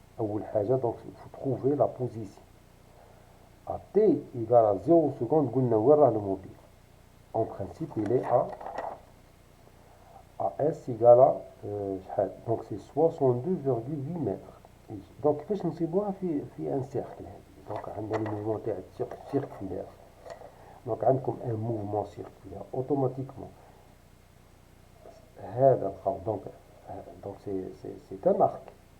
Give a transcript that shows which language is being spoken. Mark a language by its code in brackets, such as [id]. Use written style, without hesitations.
[ar] أول حاجة [fr] donc il faut trouver la position. À t égale à 0 seconde, [ar] قلنا وين راه الموبيل. [fr] En principe, il est à s égale à [ar] شحال [fr] donc c'est 62,8 mètres. [ar] donc كيفاش نصيبوها في ان سيركل هذه donc عندنا الموفمون تاع circulaire. donc عندكم [fr] un mouvement circulaire [ar] automatiquement هذا الخط donc [fr] c'est un arc.